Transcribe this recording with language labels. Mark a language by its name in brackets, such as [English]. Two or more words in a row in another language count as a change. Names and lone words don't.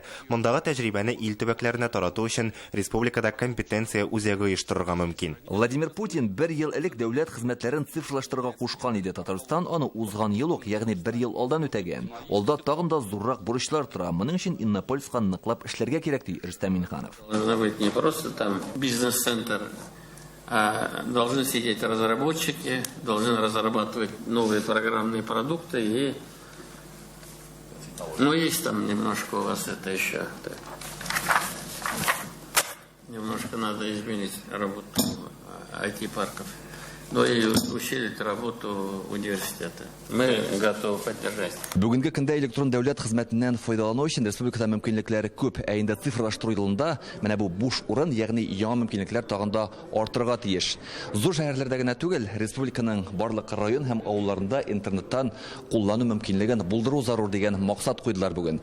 [Tatar] Мондагы тәҗрибәне ил төбәкләренә тарату өчен республикада компетенция үзәге оештырырга мөмкин. Владимир Путин 1 ел элек дәүләт хезмәтләрен цифрлаштырырга кушкан иде. Татарстан аны узган ел ук, ягъни 1 ел алдан үтәгән. Алда тагын да зуррак бурычлар тора. Моның өчен Иннополиска ныклап эшләргә кирәк ди Рөстәм Минханов. [Russian] Должна быть не просто там бизнес-центр, а должны сидеть разработчики, должны разрабатывать новые программные продукты и... Ну, есть там немножко у вас это еще... Так. Немножко надо изменить работу IT-парков. Но и усилить работу университета. Мы готовы поддержать. [Tatar] Бүгенге көндә электрон дәүләт хезмәтеннән файдалану өчен республикада мөмкинлекләре күп. Ә инде цифрлаштыру елында менә бу буш урын, ягъни яңа мөмкинлекләр тагын да артырга тиеш. Зур шәһәрләрдә генә түгел, республиканың барлык район һәм авылларында интернеттан куллану мөмкинлеген булдыру зарур дигән максат куйдылар бүген.